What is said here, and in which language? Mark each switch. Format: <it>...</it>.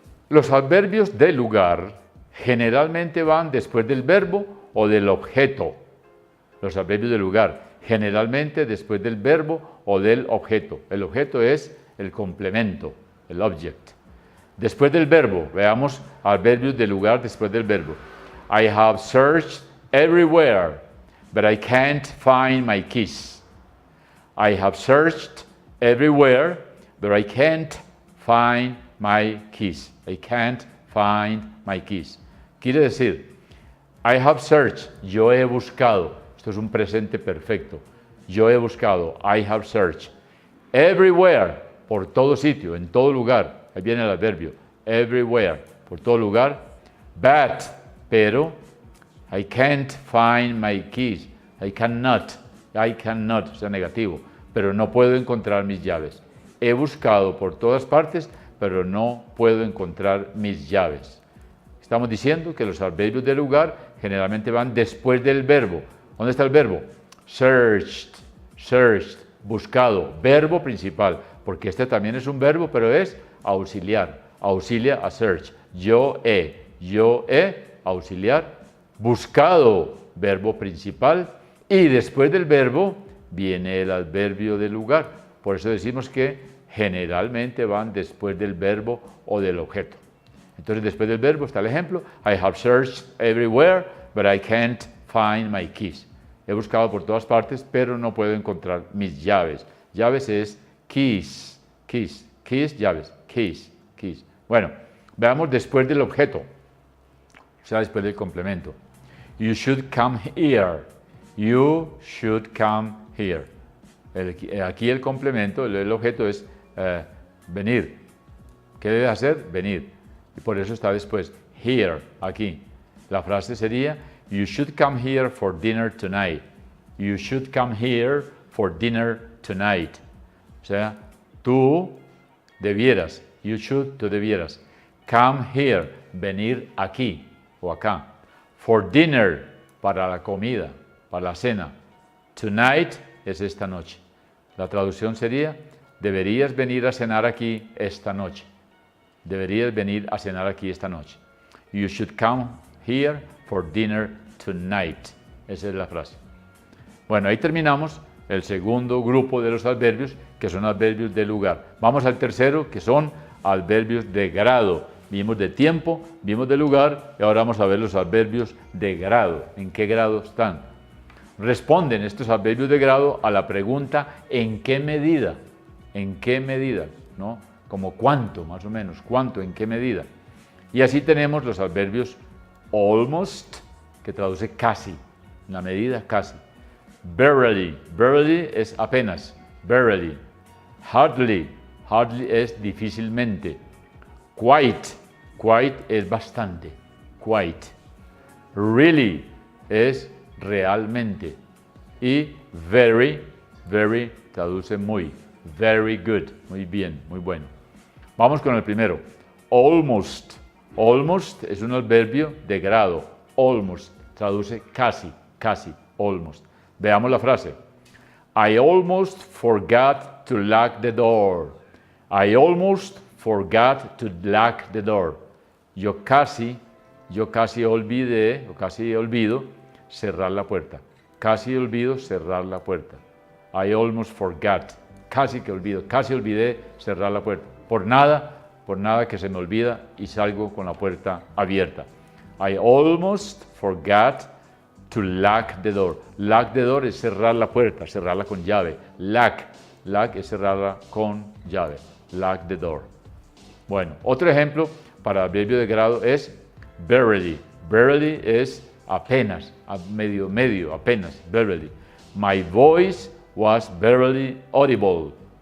<es>Los adverbios de lugar generalmente van después del verbo o del objeto. Los adverbios de lugar, generalmente después del verbo o del objeto. El objeto es el complemento, el object. Después del verbo, veamos adverbios de lugar después del verbo.</es> <en>I have searched everywhere, but I can't find my keys. I have searched everywhere, but I can't find my keys. I can't find my keys.</en> <es>Quiere decir,</es> <en>I have searched,</en> <es>yo he buscado. Esto es un presente perfecto. Yo he buscado,</es> <en>I have searched.</en> <es>Everywhere, por todo sitio, en todo lugar. Ahí viene el adverbio, everywhere, por todo lugar.</es> <en>But,</en> <es>pero,</es> <en>I can't find my keys. I cannot,</en> <es>o sea, negativo. Pero no puedo encontrar mis llaves. He buscado por todas partes, pero no puedo encontrar mis llaves. Estamos diciendo que los adverbios de lugar generalmente van después del verbo. ¿Dónde está el verbo? Searched, buscado, verbo principal. porque este también es un verbo, pero es auxiliar. Auxilia a search. Yo he, auxiliar, buscado, verbo principal, y después del verbo viene el adverbio del lugar. Por eso decimos que generalmente van después del verbo o del objeto. Entonces, después del verbo está el ejemplo.</es> <en>I have searched everywhere, but I can't find my keys.</en> <es>He buscado por todas partes, pero no puedo encontrar mis llaves. Llaves es keys, keys, keys, llaves, keys, keys. Bueno, veamos después del objeto, o sea, después del complemento.</es> <en>You should come here. You should come here.</en> <es>Aquí el complemento, el objeto es venir. ¿Qué debe hacer? Venir. Y por eso está después. Here, aquí. La frase sería,</es> <en>you should come here for dinner tonight. You should come here for dinner tonight.</en> <es>O sea, tú debieras.</es> <en>You should,</en> <es>tú debieras.</es> <en>Come here,</en> <es>venir aquí o acá.</es> <en>For dinner,</en> <es>para la comida, para la cena. Tonight es esta noche. La traducción sería, deberías venir a cenar aquí esta noche. Deberías venir a cenar aquí esta noche.</es> <en>You should come here for dinner tonight.</en> <es>Esa es la frase. Bueno, ahí terminamos el segundo grupo de los adverbios, que son adverbios de lugar. Vamos al tercero, que son adverbios de grado. Vimos de tiempo, vimos de lugar, y ahora vamos a ver los adverbios de grado. ¿En qué grado están? Responden estos adverbios de grado a la pregunta ¿en qué medida? ¿En qué medida? ¿No? Como cuánto, más o menos, cuánto, en qué medida. Y así tenemos los adverbios almost, que traduce casi, la medida casi. Barely, barely es apenas, barely. Hardly, hardly es difícilmente. Quite, quite es bastante, quite. Really es realmente. Y very, very traduce muy,</es> <en>very good,</en> <es>muy bien, muy bueno. Vamos con el primero, almost. Almost es un adverbio de grado, almost traduce casi, casi, almost. Veamos la frase.</es> <en>I almost forgot to lock the door. I almost forgot to lock the door.</en> <es>Yo casi olvidé, o casi olvido cerrar la puerta. Casi olvido cerrar la puerta.</es> <en>I almost forgot.</en> <es>Casi que olvido, casi olvidé cerrar la puerta. Por nada que se me olvida y salgo con la puerta abierta.</es> <en>I almost forgot to lock the door. Lock the door</en> <es>es cerrar la puerta, cerrarla con llave. Lock es cerrarla con llave.</es> <en>Lock the door.</en> <es>Bueno, otro ejemplo para adverbio de grado es barely. Barely es apenas, medio, apenas, barely.</es> <en>My voice was barely audible.</en>